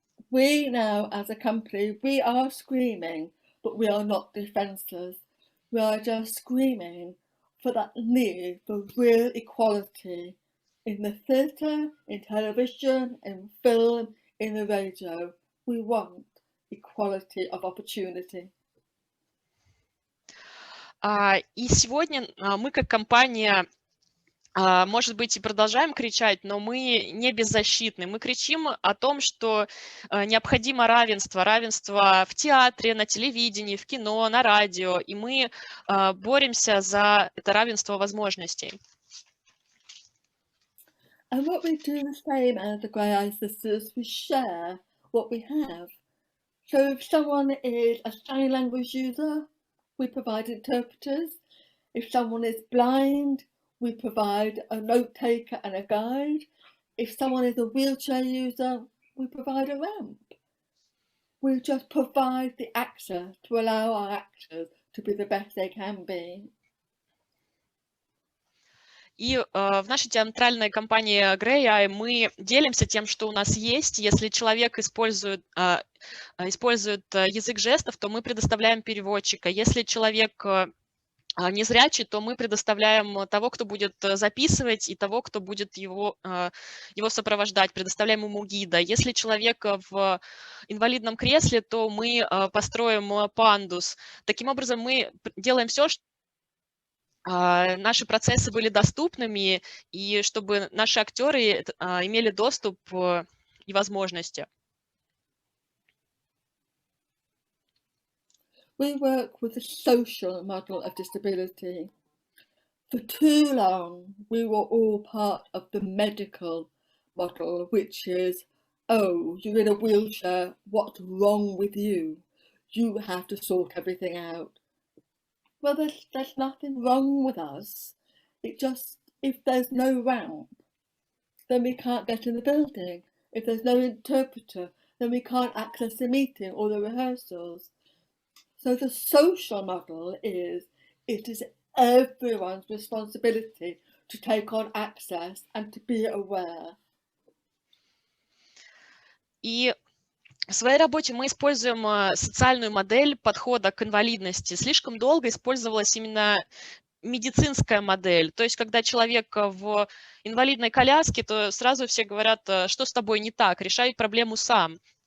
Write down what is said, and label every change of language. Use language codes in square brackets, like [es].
[en] We now, as a company, we are screaming, but we are not defenseless. We are just screaming for that need for real equality in the theatre, in television, in film, in the radio. We want equality of opportunity. [ru] И сегодня мы как компания, может быть, и продолжаем кричать, но мы не беззащитны. Мы кричим о том, что необходимо равенство. Равенство в театре, на телевидении, в кино, на радио. И мы боремся за это равенство возможностей. [en] And what we do the same as the Graeae sisters, we share what we have. So if someone is a sign language user, we provide interpreters. If someone is blind, we provide a note taker and a guide. If someone is a wheelchair user, we provide a ramp. We just provide the access to allow our actors to be the best they can be. [ru] И в нашей театральной компании Graeae мы делимся тем, что у нас есть. Если человек использует язык жестов, то мы предоставляем переводчика. Если человек незрячий, то мы предоставляем того, кто будет записывать, и того, кто будет его сопровождать, предоставляем ему гида. Если человек в инвалидном кресле, то мы построим пандус. Таким образом, мы делаем все, чтобы наши процессы были доступными, и чтобы наши актеры имели доступ и возможности. [en] We work with the social model of disability. For too long, we were all part of the medical model, which is, oh, you're in a wheelchair, what's wrong with you? You have to sort everything out. Well, there's nothing wrong with us. It just, if there's no ramp, then we can't get in the building. If there's no interpreter, then we can't access the meeting or the rehearsals. So the social model is, it is everyone's responsibility to take on access and to be aware. [ru] И в своей работе мы используем социальную модель подхода к инвалидности. Слишком долго использовалась именно медицинская модель. То есть, когда человек в инвалидной коляске, то сразу все говорят, что с тобой не так, решай проблему сам.